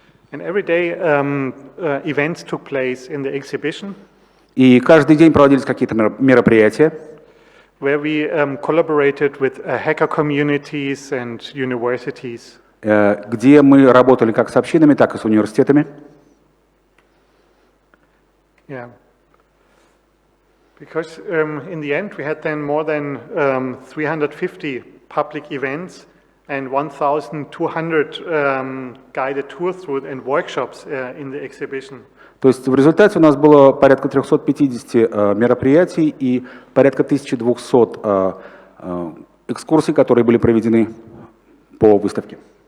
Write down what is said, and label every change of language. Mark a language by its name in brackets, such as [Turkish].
[English] And every day events took place in the exhibition. [Russian] И каждый день проводились какие-то мероприятия, [English] where we collaborated with hacker communities and universities. [Russian] Где мы работали как с общинами, так и с университетами. [English] Yeah. Because in the end we had then more than 350 public events and 1,200 guided tours through and workshops in the exhibition. [Russian] То есть в результате у нас было порядка 350 мероприятий и порядка 1200 экскурсий, которые были проведены по выставке.